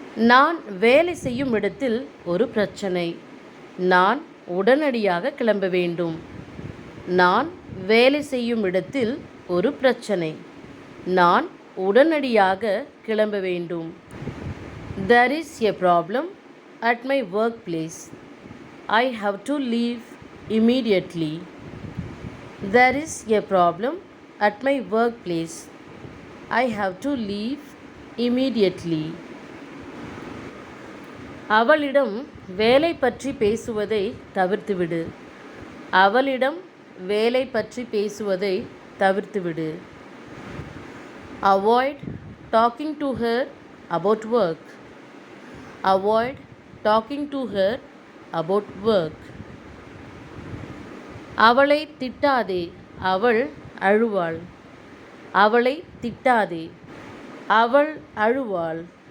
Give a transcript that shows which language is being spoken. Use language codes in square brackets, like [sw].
[ta] நான் வேலை செய்யும் இடத்தில் ஒரு பிரச்சனை. நான் உடனடியாக கிளம்ப வேண்டும். நான் வேலை செய்யும் இடத்தில் ஒரு பிரச்சனை. நான் உடனடியாக கிளம்ப வேண்டும். [en] There is a problem at my workplace. I have to leave immediately. There is a problem at my workplace. I have to leave immediately. [ta] அவளிடம் வேலை பற்றி பேசுவதை தவிர்த்துவிடு. அவளிடம் வேலை பற்றி பேசுவதை தவிர்த்துவிடு. [en] Avoid talking to her about work. Avoid talking to her about work. [ta] அவளை திட்டாதே. அவள் அழுவாள். அவளை திட்டாதே. அவள் அழுவாள்.